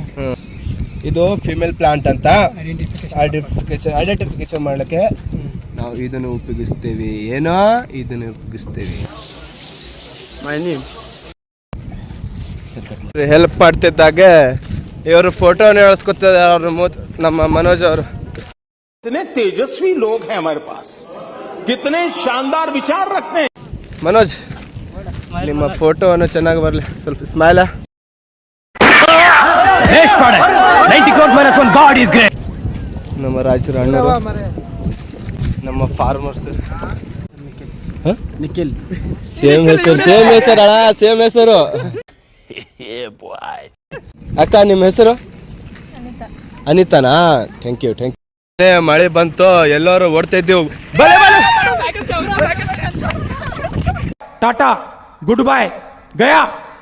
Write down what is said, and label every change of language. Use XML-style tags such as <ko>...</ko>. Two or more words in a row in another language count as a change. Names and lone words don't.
<kn>ಇದು</kn> <en>female plant</en> <kn>ಅಂತ ಐಡೆಂಟಿಫಿಕೇಶನ್ ಮಾಡ್ಲಿಕ್ಕೆ ನಾವು ಇದನ್ನು ಉಪಯೋಗಿಸ್ತೇವೆ. ಏನೋ ಇದನ್ನು ಉಪಯೋಗಿಸ್ತೇವೆ. ಹೆಲ್ಪ್ ಮಾಡ್ತಿದ್ದಾಗೆ ಇವರು ಫೋಟೋನ ಎಳ್ಸ್ಕೊತಿದ್ದಾರೆ. ಅವ್ರ ನಮ್ಮ ಮನೋಜ್ ಅವರು.</kn> <hi>कितने तेजस्वी लोग हैं हमारे पास, कितने शानदार विचार रखते हैं.</hi> <kn>ಮನೋಜ್, ನಿಮ್ಮ ಫೋಟೋವನ್ನು ಚೆನ್ನಾಗಿ ಬರಲಿ. ಸ್ವಲ್ಪ ಸ್ಮೈಲ್. ನಮ್ಮ ರಾಜರ ಅಣ್ಣರು, ನಮ್ಮ ಫಾರ್ಮರ್ಸ್. ನಿಖಿಲ್ ಸೇಮ್ ಹೆಸರು ಅಣ್ಣ, ಸೇಮ್ ಹೆಸರು. ಅಕ್ಕ, ನಿಮ್ಮ ಹೆಸರು ಅನಿತಾನಾ?</kn> <en>thank you.</en> <kn>ಮಳೆ ಬಂತು, ಎಲ್ಲರೂ ಓಡ್ತಾ ಇದ್ದೀವಿ.</kn> <hi>टाटा,</hi> <en>good bye,</en> <hi>गया.</hi>